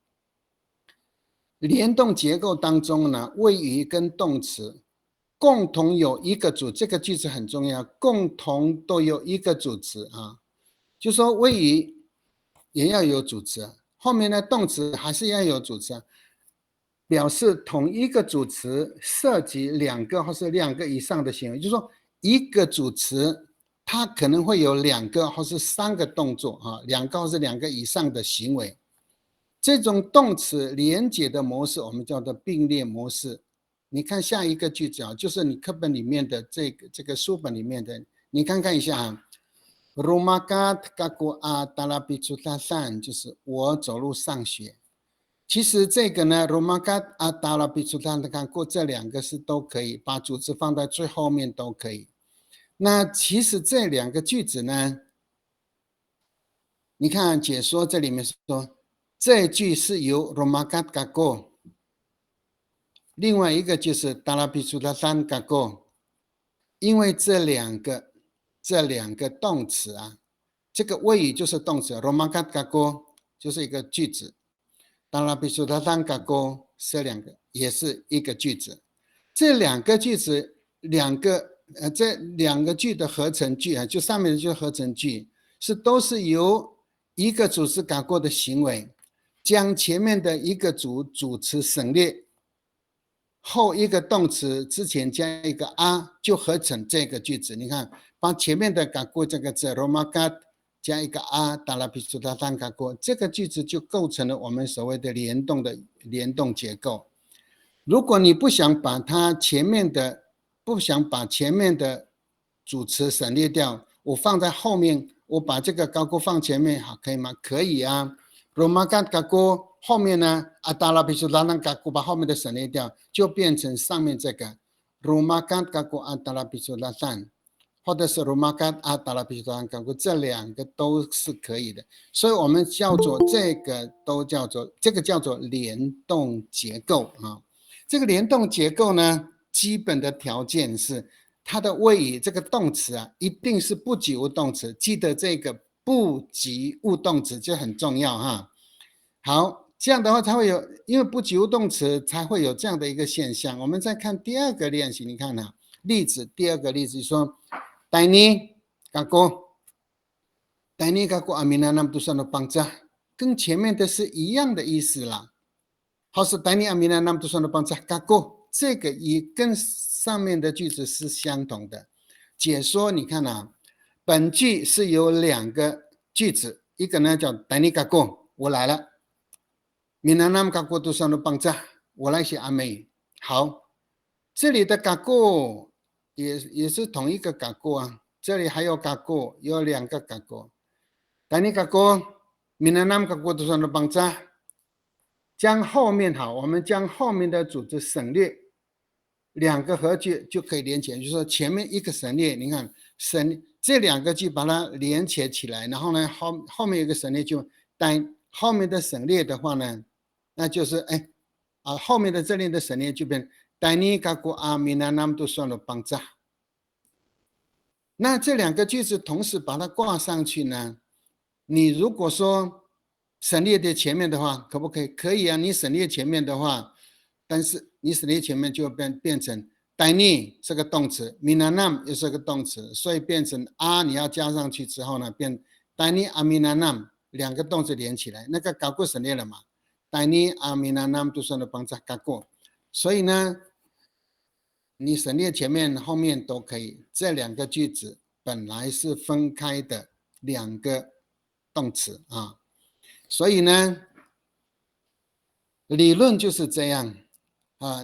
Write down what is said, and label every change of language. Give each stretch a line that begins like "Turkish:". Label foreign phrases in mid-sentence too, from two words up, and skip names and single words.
Chinese: 联动结构当中呢，谓语跟动词共同有一个主，这个句子很重要，共同都有一个主词啊，就说谓语也要有主词，后面的动词还是要有主词，表示同一个主词涉及2个或是2个以上的行为，就是说一个主词它可能会有2个或是3个动作啊，2个或是2个以上的行为。这种动词连结的模式，我们叫做并列模式。你看下一个句子啊，就是你课本里面的这个书本里面的，你看看一下啊。
Amis: Rumakat kaku atalapi cutasan
Chinese: 就是我走路上学。其实这个呢 ，
Amis: Rumakat atalapi cutasan
Chinese: 看过这2个是都可以，把主词放在最后面都可以。那其实这2个句子呢，你看解说这里面说。这一句是由
Amis: Rumakat kaku，
Chinese: 另外一个就是
Amis: Talapi cutasan kaku，
Chinese: 因为这两个动词啊，这个谓语就是动词
Amis: Rumakat kaku
Chinese: 就是一个句子 ，
Amis: Talapi cutasan kaku
Chinese: 这2个也是一个句子，这2个句子这2个句的合成句啊，就上面的就是合成句，都是由一个主词改过的行为。将前面的一个主词省略，后一个动词之前加一个 are 就合成这个句子。你看，把前面的改过这个字 Rumakat 加一个
Amis: are Talapi cutasan kaku，
Chinese: 这个句子就构成了我们所谓的联动结构。如果你不想把前面的主词省略掉，我放在后面，我把这个kaku放前面，好，可以吗？可以啊。
Amis: Rumakat kaku
Chinese: 后面呢
Amis: atalapi cutasan kaku
Chinese: 把后面的省略掉，就变成上面这个
Amis: Rumakat kaku atalapi cutasan，或者是 Rumakat atalapi cutasan kaku，
Chinese: 这2个都是可以的。所以我们叫做这个叫做联动结构啊。这个联动结构呢，基本的条件是它的谓语这个动词啊，一定是不及物动词，记得这个。不及物动词就很重要哈。好，这样的话才会有，因为不及物动词才会有这样的一个现象。我们再看第2个练习，你看啊，例子第2个例子说 ，
Amis: Dani kaku amina nam tusan no bangsa，
Chinese: 跟前面的是一样的意思啦。
Amis: 或是 Dani amina nam tusan no bangsa kaku，
Chinese: 这个也跟上面的句子是相同的。解说你看啊。本句是有2个句子，一个呢叫
Amis: Dani kaku，
Chinese: 我来了 ，
Amis: Minanam kaku tusan no bangsa，
Chinese: 我来写阿美。好，这里的 kaku 也是同一个 kaku 啊，这里还有 kaku， 有2个 kaku。
Amis: Dani kaku Minanam kaku tusan no bangsa，
Chinese: 将后面好，我们将后面的主词省略，2个合句就可以连起来，就是说前面一个省略，你看这2个句把它连起来，然后呢后面有个省略就但后面的省略的话呢，那就是后面的这里的省略就变
Amis: Dani kaku amina nam tusan no bangsa。
Chinese: 那这2个句子同时把它挂上去呢，你如果说省略在前面的话，可不可以？可以啊，你省略前面的话，但是你省略前面就变成 Dani 是个动词 ，Minanam 又是个动词，所以变成你要加上去之后呢，变
Amis: Dani aminanam
Chinese: 2个动词连起来，那个kaku省略了嘛 ，
Amis: Dani aminanam tusan no bangsa kaku。
Chinese: 所以呢，你省略前面后面都可以。这两个句子本来是分开的两个动词啊，所以呢，理论就是这样啊。